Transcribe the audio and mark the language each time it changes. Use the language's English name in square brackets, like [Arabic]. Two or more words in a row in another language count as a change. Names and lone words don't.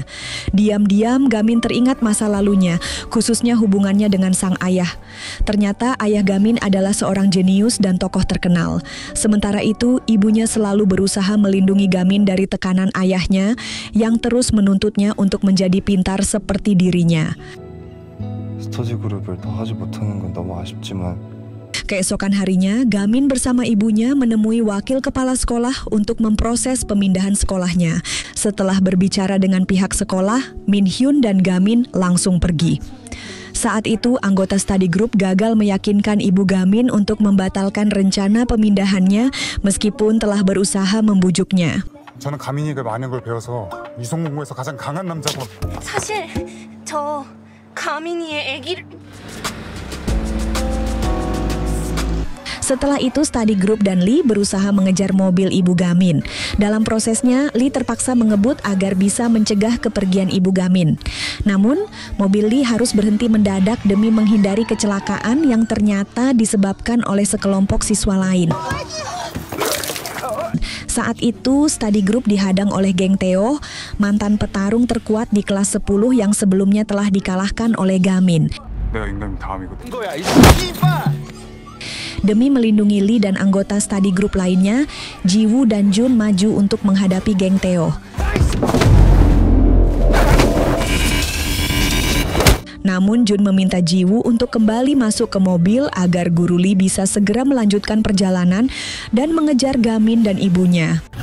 [Indonesian] Diam-diam, Gamin teringat masa lalunya, khususnya hubungannya dengan sang ayah. Ternyata ayah Gamin adalah seorang jenius dan tokoh terkenal. Sementara itu, ibunya selalu berusaha melindungi Gamin dari tekanan ayahnya yang terus menuntutnya untuk menjadi pintar seperti dirinya. [Korean] 스터디 그룹을 더 하지 못하는 건 너무 아쉽지만 [Indonesian] Keesokan harinya, Gamin bersama ibunya menemui wakil kepala sekolah untuk memproses pemindahan sekolahnya. Setelah berbicara dengan pihak sekolah, Min Hyun dan Gamin langsung pergi. Saat itu, anggota [English] study group [Indonesian] gagal meyakinkan ibu Gamin untuk membatalkan rencana pemindahannya meskipun telah berusaha membujuknya. [Korean] 저는 가민이가 많은 걸 배워서 이성공부에서 가장 강한 남자고. 사실 저 가민이의 애기를... [Indonesian] Setelah itu, [English] study group [Indonesian] dan Lee berusaha mengejar mobil ibu Gamin. Dalam prosesnya, Lee terpaksa mengebut agar bisa mencegah kepergian ibu Gamin. Namun, mobil Lee harus berhenti mendadak demi menghindari kecelakaan yang ternyata disebabkan oleh sekelompok siswa lain. Saat itu, [English] study group [Indonesian] dihadang oleh geng Tae-oh, mantan petarung terkuat di kelas 10 yang sebelumnya telah dikalahkan oleh Gamin. [Korean] 내가 임금님 다음이거든. [Indonesian] Demi melindungi Lee dan anggota [English] study group [Indonesian] lainnya, Ji-woo dan Jun maju untuk menghadapi geng Tae-oh. Namun Jun meminta Ji-woo untuk kembali masuk ke mobil agar guru Lee bisa segera melanjutkan perjalanan dan mengejar Gamin dan ibunya.